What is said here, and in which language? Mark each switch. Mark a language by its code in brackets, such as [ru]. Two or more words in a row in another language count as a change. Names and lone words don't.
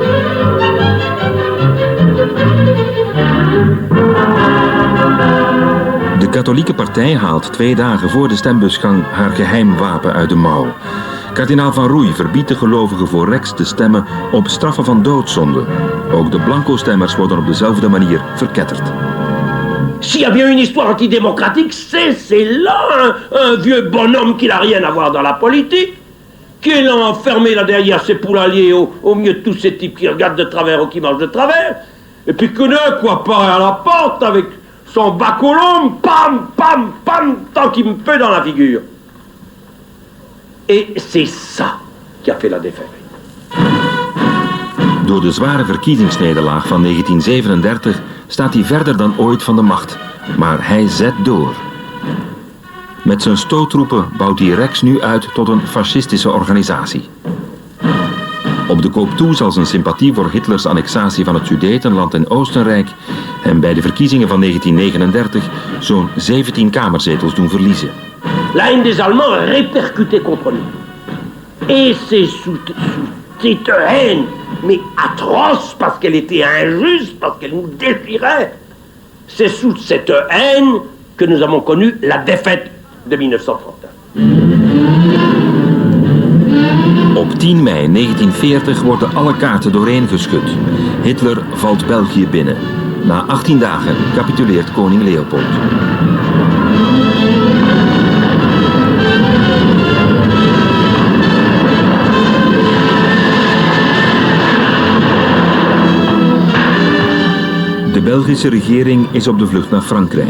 [nl] De katholieke partij haalt 2 dagen voor de stembusgang haar geheim wapen uit de mouw. Kardinaal Van Roey verbiedt de gelovigen voor rechts te stemmen op straffen van doodzonde. Ook de blanco-stemmers worden op dezelfde manier verketterd. [fr] S'il y a bien une histoire antidémocratique, c'est là un vieux bonhomme qui n'a rien à voir dans la politique, qui est là enfermé là derrière ses poulaillers au milieu de tous ces types qui regardent de travers ou qui mangent de travers, et puis que d'un coup apparaît à la porte avec son bacolombe, pam, pam, pam, tant qu'il me fait dans la figure. Et c'est ça qui a fait la défaite. [nl] Door de zware verkiezingsnederlaag van 1937 staat hij verder dan ooit van de macht. Maar hij zet door. Met zijn stoottroepen bouwt hij Rex nu uit tot een fascistische organisatie. Op de koop toe zal zijn sympathie voor Hitlers annexatie van het Sudetenland en Oostenrijk hem bij de verkiezingen van 1939 zo'n 17 kamerzetels doen verliezen. [fr] La haine des Allemands répercutait contre nous. Et c'est sous cette haine, mais atroce, parce qu'elle était injuste, parce qu'elle nous déchirait, c'est sous cette haine que nous avons connu la défaite de 1931. [nl] Op 10 mei 1940 worden alle kaarten doorheen geschud. Hitler valt België binnen. Na 18 dagen capituleert koning Leopold. De Belgische regering is op de vlucht naar Frankrijk.